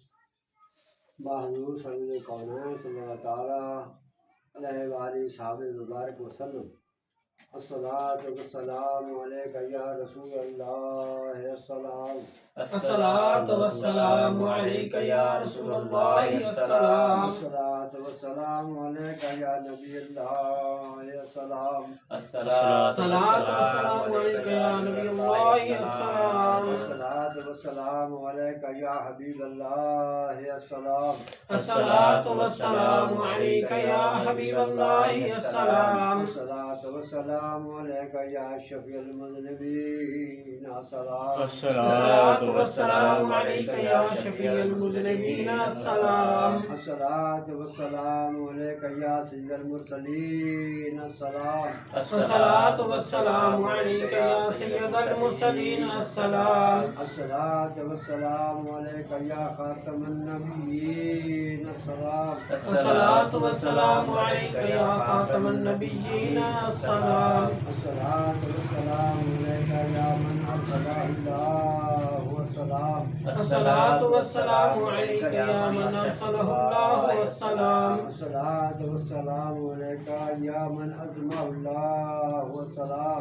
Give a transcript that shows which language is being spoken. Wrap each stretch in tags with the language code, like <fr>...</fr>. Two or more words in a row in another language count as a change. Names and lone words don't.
<ur>بحضور سرور کونین</ur> <ar>صلى الله تعالى عليه وسلم مبارك وسلم الصلاة والسلام عليك يا رسول الله السلام الصلاة والسلام عليك يا رسول الله السلام الصلاة والسلام عليك يا نبي الله السلام الصلاة والسلام عليك يا نبي الله السلام الصلاة والسلام عليك يا حبيب الله السلام الصلاة والسلام عليك يا حبيب الله السلام الصلاة والسلام عليك يا شفيع المذنبين السلام الصلاة والسلام عليك يا شفيع المذنبين السلام الصلاة والسلام عليك يا سيد المرسلين السلام الصلاة والسلام عليك يا سيد المرسلين السلام الصلاة والسلام عليك يا خاتم النبيين السلام الصلاة والسلام عليك يا خاتم النبيين السلام الصلاة والسلام عليك يا من أرسله السلام الصلاة والسلام عليك يا من أرسله السلام الصلاة والسلام عليك يا من عظمه السلام</ar>